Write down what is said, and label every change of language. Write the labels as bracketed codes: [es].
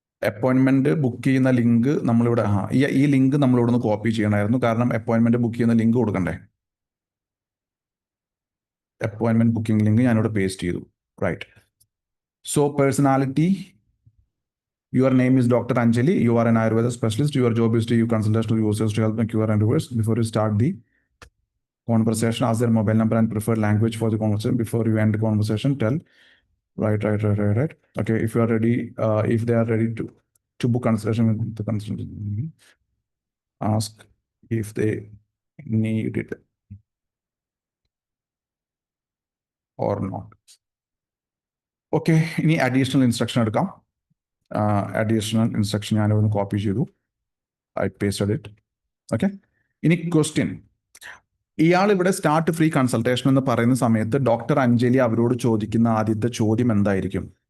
[ml] അപ്പോയിൻമെന്റ് book ചെയ്യുന്ന link നമ്മളിവിടെ ഈ ലിങ്ക് നമ്മളിവിടെ നിന്ന് കോപ്പി ചെയ്യണമായിരുന്നു. കാരണം അപ്പോയിൻമെന്റ് ബുക്ക് ചെയ്യുന്ന ലിങ്ക് കൊടുക്കണ്ടേ. അപ്പോയിൻമെന്റ് ബുക്കിംഗ് ലിങ്ക് ഞാനിവിടെ പേസ്റ്റ് ചെയ്തു. [en] Right. So personality, your name is Dr. Anjali, you are an Ayurveda specialist, your job is to give consultation to users to help them cure and reverse. Before you start the conversation, ask their mobile number and preferred language for the conversation. Before you end the conversation, tell right. Okay, if you are ready, if they are ready to book consultation with the consultant, ask if they need it or not. Okay, any additional instruction [ml] എടുക്കാം. [en] Additional instruction [ml] ഞാനൊന്ന് copy ചെയ്തു. [en] I pasted it. [ml] Okay, ഇനി question. ഇയാൾ ഇവിടെ start free consultation എന്ന് പറയുന്ന സമയത്ത് doctor Anjali അവരോട് ചോദിക്കുന്ന ആദ്യത്തെ ചോദ്യം എന്തായിരിക്കും?